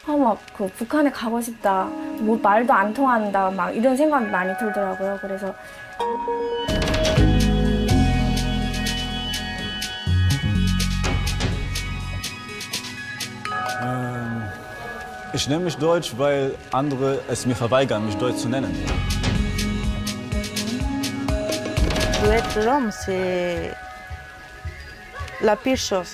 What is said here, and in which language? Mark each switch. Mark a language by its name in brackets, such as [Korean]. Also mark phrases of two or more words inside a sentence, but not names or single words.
[Korean] 너무 그 북한에 가고 싶다. 뭐 말도 안 통한다. 막 이런 생각이 많이 들더라고요. 그래서 [German] Ich nenne mich Deutsch, weil andere es mir verweigern, mich Deutsch zu nennen. [French] Être l'homme, c'est la pire chose.